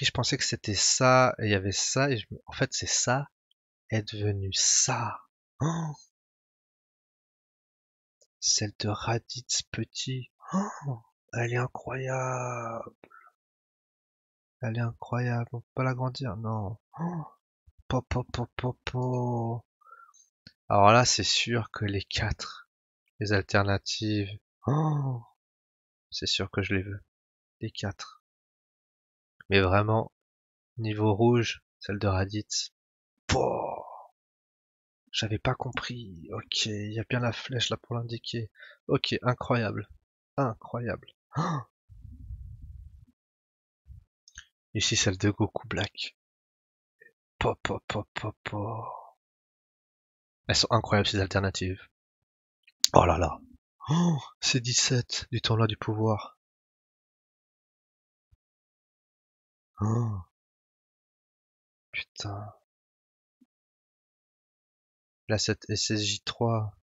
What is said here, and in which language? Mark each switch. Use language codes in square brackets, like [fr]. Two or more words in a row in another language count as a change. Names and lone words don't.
[fr] Je pensais que c'était ça et il y avait ça et en fait c'est ça est devenu ça. Oh, celle de Raditz petit. Oh, elle est incroyable. Elle est incroyable. On peut pas l'agrandir, non. Oh, po, po, po, po, po. Alors là, c'est sûr que les quatre, les alternatives. Oh, c'est sûr que je les veux. Les quatre. Mais vraiment, niveau rouge, celle de Raditz. Pouah, j'avais pas compris. Ok, il y a bien la flèche là pour l'indiquer. Ok, incroyable. Incroyable. Oh, ici, celle de Goku Black. Po, po, po, po, po. Elles sont incroyables ces alternatives. Oh là là. Oh, c'est 17 du tournoi du pouvoir. Oh, putain. Là, cette SSJ3.